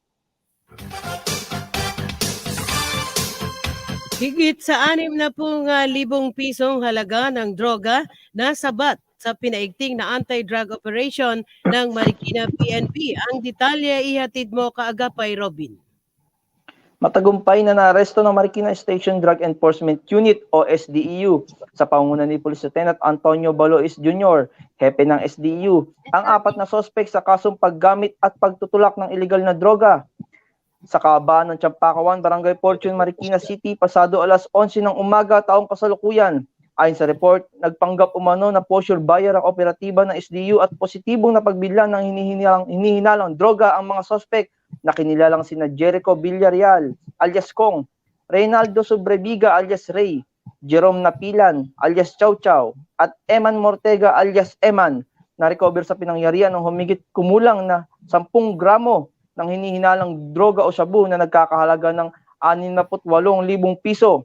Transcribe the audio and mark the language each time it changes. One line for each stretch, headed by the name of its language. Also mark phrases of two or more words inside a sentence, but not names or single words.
Filipino: Higit sa 60,000 pisong halaga ng droga na sabat sa pinaigting na
English: anti-drug operation
Filipino: ng Marikina PNP. Ang detalye ihatid mo kaagapay, Robin. Matagumpay na naaresto ng Marikina Station Drug Enforcement Unit o SDEU sa pangunguna ni Police Lieutenant Antonio Balois Jr., hepe ng SDEU, ang 4 na sospek sa kasong paggamit at pagtutulak ng illegal na droga. Sa kahabaan ng Champakawan, Barangay Fortune, Marikina City, pasado alas 11 ng umaga taong kasalukuyan. Ayon sa report, nagpanggap umano na
English: posture buyer
Filipino: ang operatiba ng SDU at positibong napagbigla ng hinihinalang droga ang mga sospek na kinilalang sina Jericho Villarreal alias Kong, Reynaldo Sobreviga alias Ray, Jerome Napilan alias Chow Chow at Eman Mortega alias Eman na recover sa pinangyarihan ng humigit kumulang na 10 gramo ng hinihinalang droga o shabu na nagkakahalaga ng 68,000 piso.